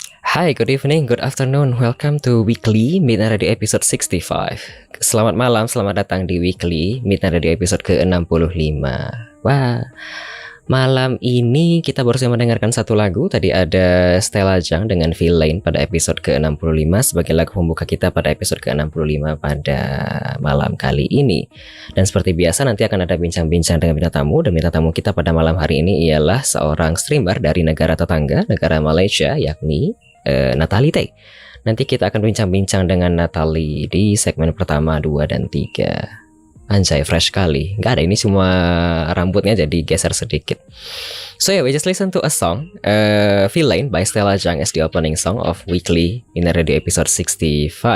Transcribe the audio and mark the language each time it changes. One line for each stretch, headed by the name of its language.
English: Hi, good evening, good afternoon. Welcome to Weekly Midnight Radio episode 65.
Indonesian: Selamat malam, selamat datang di Weekly Midnight Radio episode ke-65. Wah, malam ini kita baru saja mendengarkan satu lagu. Tadi ada Stella Jang dengan Villain pada episode ke-65 sebagai lagu pembuka kita pada episode ke-65 pada malam kali ini. Dan seperti biasa nanti akan ada bincang-bincang dengan bintang tamu. Dan bintang tamu kita pada malam hari ini ialah seorang streamer dari negara tetangga, negara Malaysia, yakni Natalie. Nanti kita akan bincang-bincang dengan Natalie di segmen pertama, 2, dan 3. Anjay, fresh kali. Nggak ada, ini semua rambutnya jadi geser sedikit.
English: So yeah, we just listen to a song, Villain by Stella Jang as the opening song of Weekly in Radio episode 65.